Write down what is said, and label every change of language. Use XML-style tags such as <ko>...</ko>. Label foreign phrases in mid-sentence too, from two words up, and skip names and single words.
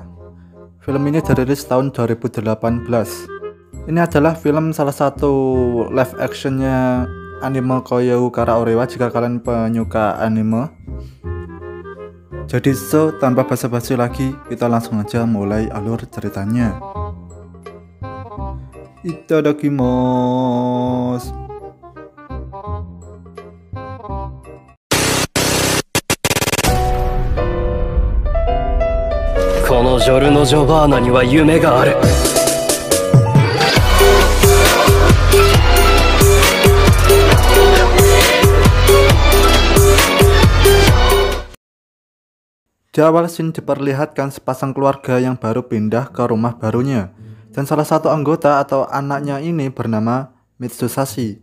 <id>Film ini dirilis tahun 2018. Ini adalah film salah satu live actionnya anime Koyo Gara Orewa jika kalian penyuka anime. Jadi tanpa basa-basi lagi, kita langsung aja mulai alur ceritanya. Itadakimasu.</id> <ja>このジョルノ・ジョバーナには夢がある。</ja> <id>Di awal scene diperlihatkan sepasang keluarga yang baru pindah ke rumah barunya, dan salah satu anggota atau anaknya ini bernama Mitsusashi.</id>